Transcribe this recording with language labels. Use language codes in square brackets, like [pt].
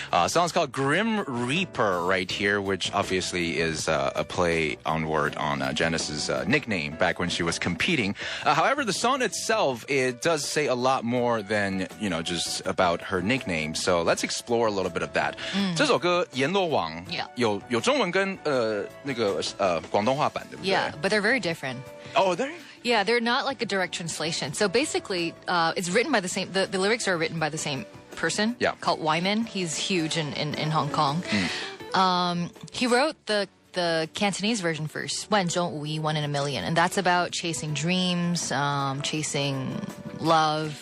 [en] Song's called Grim Reaper right here, which obviously is a play on word on Janice's nickname back when she was competing. However, the song itself, it does say a lot more than, you know, just about her nickname. So let's explore a little bit of that. [zh] 这首歌《阎罗王》 有中文跟那个广东话版，对不对？ [en] Yeah, but they're very different. Oh, they're... Yeah, they're not like a direct translation. So basically, it's written by the same. The lyrics are written by the same person. Yeah. Called Wyman. He's huge in Hong Kong. He wrote the Cantonese version first. 万中无一, 1 in a million, and that's about chasing dreams, chasing love.